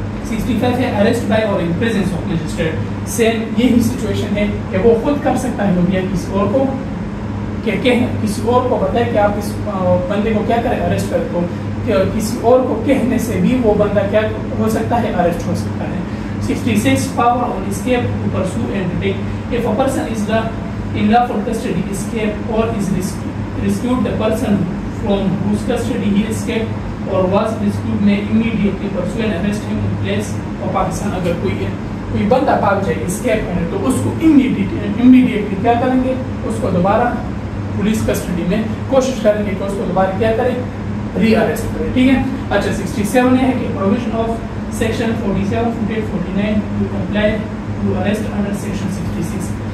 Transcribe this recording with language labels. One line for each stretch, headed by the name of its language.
Urdu: 65 ہے arrest by اور ان presence of magistrate. Same یہی سچویشن ہے کہ وہ خود کر سکتا ہے یا کسی اور کو کہ کسی اور کو بتائے کہ آپ اس بندے کو کیا کریں اریسٹ کریں، تو کسی اور کو کہنے سے بھی وہ بندہ کیا ہو سکتا ہے اریسٹ ہو سکتا ہے۔
English: 66 power on escape to pursue and detain. If a person is in lawful custody, escape or is rescued, the person from whose custody he escaped or was rescued may immediately pursue and arrest him in place of Pakistan.
Urdu: اگر کوئی بندہ بھاگ جائے escape کرے تو اس کو immediately کیا کریں گے، اس کو دوبارہ پولیس کسٹڈی میں کوشش کریں گے کہ اس کو دوبارہ کیا کرے، ری اریسٹ کرے، ٹھیک ہے۔ اچھا 67 ہے کہ
English: provision of section 47 49 to apply to arrest under section 66